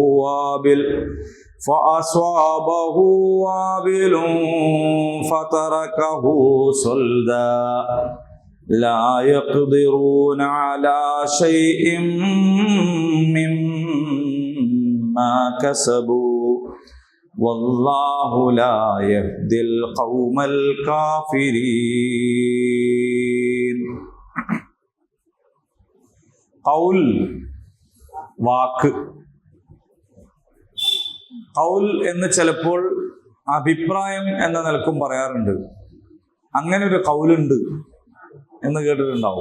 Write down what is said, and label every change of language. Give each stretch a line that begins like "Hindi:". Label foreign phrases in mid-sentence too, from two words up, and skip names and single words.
Arabic: وابل فتركه صلدا لا يقدرون على شيء مما كسبوا والله لا يهدي القوم الكافرين.
Malayalam: ഖൗൽ, വാക്ക്. ഖൗൽ എന്ന് ചിലപ്പോൾ അഭിപ്രായം എന്ന നിലക്കും പറയാറുണ്ട്. അങ്ങനെ ഒരു ഖൗലുണ്ട് എന്ന് കേട്ടിട്ടുണ്ടാവും.